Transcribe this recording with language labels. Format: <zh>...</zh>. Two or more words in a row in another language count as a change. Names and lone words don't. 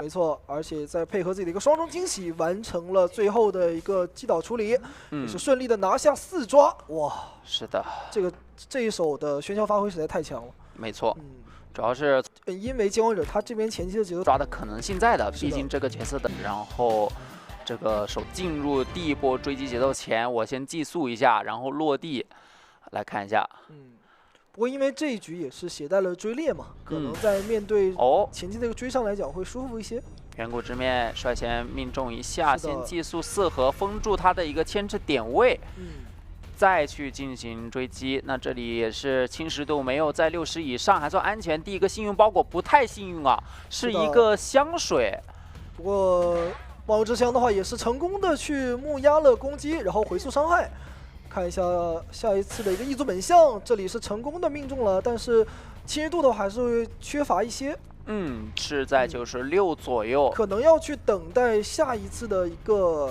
<zh>沒錯，而且再配合自己的一個雙重驚喜，完成了最後的一個擊倒處理，也是順利的拿下4抓。哇，是的，這一手的喧囂發揮實在太強了。沒錯，主要是因為监管者他這邊前期的節奏抓的可能性在的，畢竟這個角色的，然後。這個手進入第一波追擊節奏前，我先寄宿一下，然後落地來看一下。不過因為這一局也是攜帶了追獵嘛，可能在面對前期這個追上來講會舒服一些。遠古之面率先命中一下，先寄宿4盒封住他的一個牽制點位。再去進行追擊。那這裡也是侵蝕度沒有在60以上，還算安全。第一個幸運包裹不太幸運啊，是一個香水。不過万物之香的話也是成功的去木壓了攻擊，然後回溯傷害。看一下下一次的一個异族本相，這裡是成功的命中了，但是侵蚀度的话還是會缺乏一些。是在96左右，可能要去等待下一次的一個</zh>